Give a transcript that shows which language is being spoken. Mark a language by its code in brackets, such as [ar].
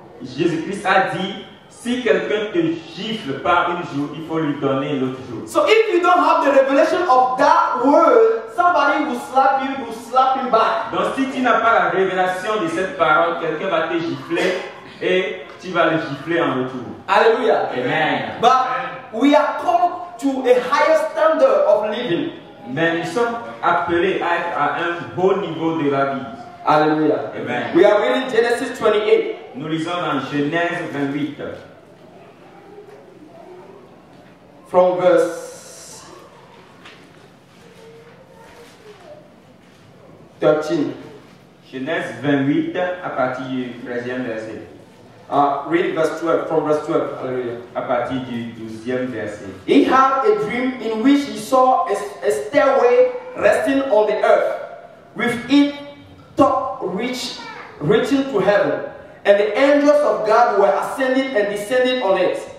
[fr] Jésus-Christ a dit, si quelqu'un te gifle par une joue, il faut lui donner l'autre joue. [en] So if you don't have the revelation of that word, somebody will slap you, will slap him back. [fr] Donc si tu n'as pas la révélation de cette parole, quelqu'un va te gifler et tu vas le gifler en retour. Hallelujah. Amen. [en] But we are called to a higher standard of living. [fr] Mais nous sommes appelés à être à un haut niveau de la vie. Hallelujah. Amen. [en] We are reading Genesis 28. [fr] Nous lisons dans Genèse 28. [en] From verse 13. [fr] Genèse 28 à partir du 13e verset. [en] Read verse 12, from verse 12. Hallelujah. [fr] À partir du 12e verset. [en] He had a dream in which he saw a stairway resting on the earth, with its top reaching to heaven, and the angels of God were ascending and descending on it.